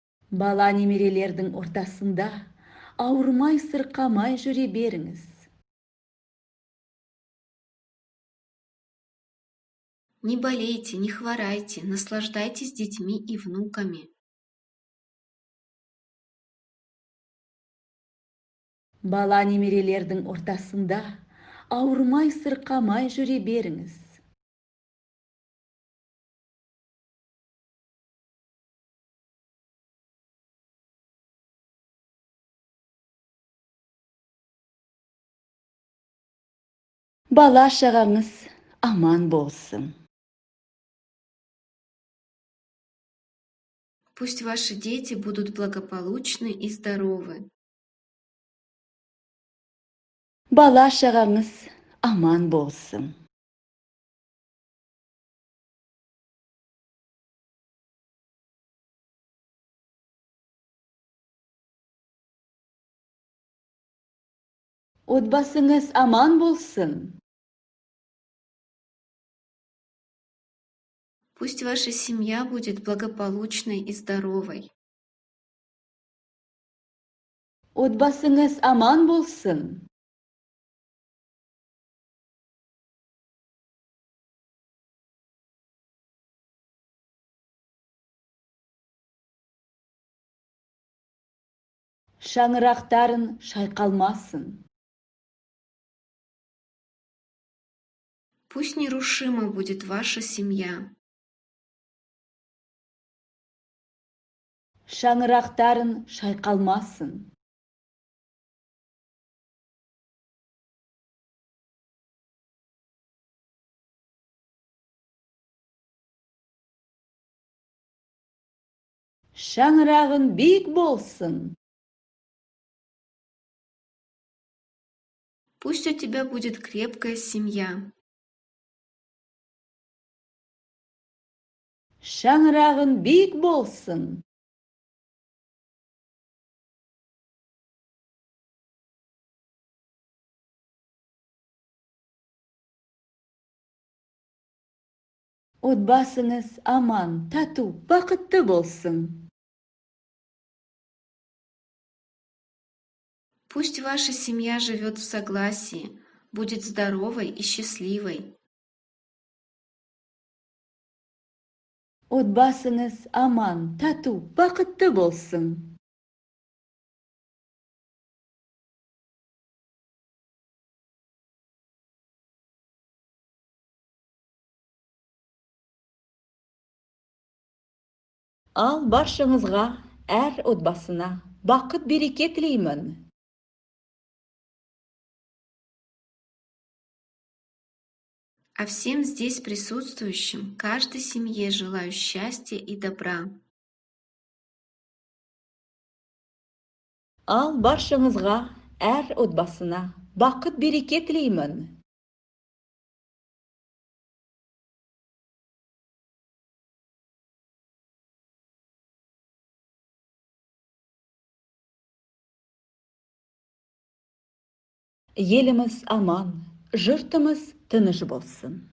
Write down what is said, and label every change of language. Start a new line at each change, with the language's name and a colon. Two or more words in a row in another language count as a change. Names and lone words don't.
Kazakh: Бала немерелердің ортасында ауырмай сырқамай жүре беріңіз.
Russian: Не болейте, не хворайте, наслаждайтесь детьми и внуками.
Kazakh: Бала немерелердің ортасында ауырмай сырқамай жүре беріңіз. Бала шағаңыз аман болсын.
Russian: Пусть ваши дети будут благополучны и здоровы.
Kazakh: Бала шағаңыз аман болсын. Отбасыңыз аман болсын.
Russian: Пусть ваша семья будет благополучной и здоровой.
Kazakh: Отбасыңыз аман болсын. Шаңырақтарын шайқалмасын.
Russian: Пусть нерушима будет ваша семья.
Kazakh: Шаңырақтарын шайқалмасын. Шаңырағын биік болсын.
Russian: Пусть у тебя будет крепкая семья.
Kazakh: Шаңырағын биік болсын. Отбасыңыз аман, тату, бақытты болсын.
Russian: Пусть ваша семья живет в согласии, будет здоровой и счастливой.
Kazakh: Отбасыңыз аман, тату, бақытты болсын. Ал баршаңызға, әр отбасына бақыт береке тілеймін.
Russian: А всем здесь присутствующим, каждой семье желаю счастья и добра.
Kazakh: Ал баршаңызға, әр отбасына бақыт береке тілеймін. Еліміз аман, жұртымыз тыныш болсын.